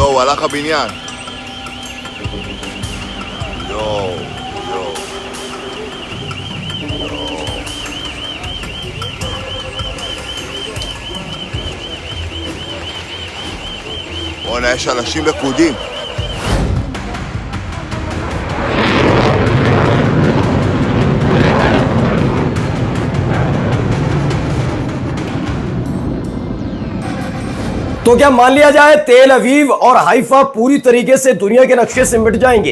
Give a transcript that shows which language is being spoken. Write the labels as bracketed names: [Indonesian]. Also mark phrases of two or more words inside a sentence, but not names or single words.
[Hebrew] הלך הבניין. יואו, יואו. בוא'נה, יש אנשים לכודים. [Hindi] तो क्या मान लिया जाए तेल अवीव और हाइफा पूरी तरीके से दुनिया के नक्शे से मिट जाएंगे?